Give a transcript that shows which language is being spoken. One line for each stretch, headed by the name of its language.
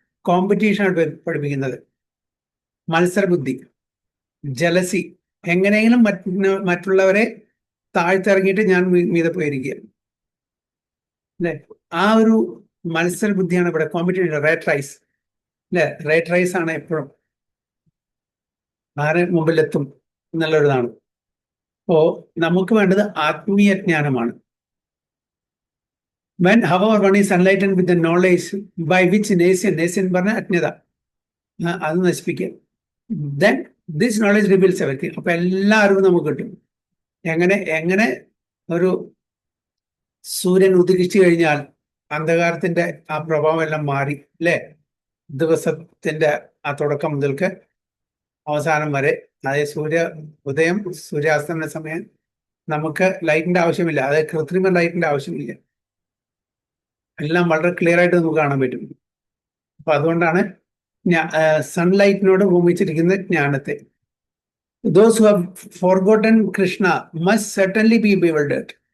Malayalam: കോമ്പറ്റീഷനാണ് പഠിപ്പിക്കുന്നത്. മത്സരബുദ്ധി, ജലസി, എങ്ങനെയെങ്കിലും മറ്റുള്ളവരെ താഴ്ത്തിറങ്ങിയിട്ട് ഞാൻ മീതെ പോയിരിക്കുക, അല്ലെ? ആ ഒരു മത്സര ബുദ്ധിയാണ് ഇവിടെ. കോമ്പറ്റീഷൻ, റേറ്റ് റൈസ്, അല്ലെ? റേറ്റ് റൈസ് ആണ് എപ്പോഴും, ആരെ മുമ്പിലെത്തും എന്നുള്ളൊരിതാണ്. അപ്പോ നമുക്ക് വേണ്ടത് ആത്മീയ ജ്ഞാനമാണ്.
English: When however one is enlightened with the knowledge by which nation
Malayalam: പറഞ്ഞ അജ്ഞത, അത് നശിപ്പിക്കുക.
English: Then this knowledge reveals everything.
Malayalam: അപ്പൊ എല്ലാ അറിവും നമുക്ക് കിട്ടും. എങ്ങനെ ഒരു സൂര്യൻ ഉദിച്ചു കഴിഞ്ഞാൽ അന്ധകാരത്തിന്റെ ആ പ്രഭാവം എല്ലാം മാറി, അല്ലെ? ദിവസത്തിന്റെ ആ തുടക്കം മുതൽക്ക് അവസാനം വരെ, അതായത് ഉദയം സൂര്യാസ്തമന സമയം നമുക്ക് ലൈറ്റിന്റെ ആവശ്യമില്ല, അതായത് കൃത്രിമ ലൈറ്റിന്റെ ആവശ്യമില്ല. എല്ലാം വളരെ ക്ലിയർ ആയിട്ട് നമുക്ക് കാണാൻ പറ്റും. അപ്പൊ അതുകൊണ്ടാണ് സൺലൈറ്റിനോട് ഉപമിച്ചിരിക്കുന്ന ജ്ഞാനത്തെ.
English: Those who have forgotten Krishna must certainly be bewildered.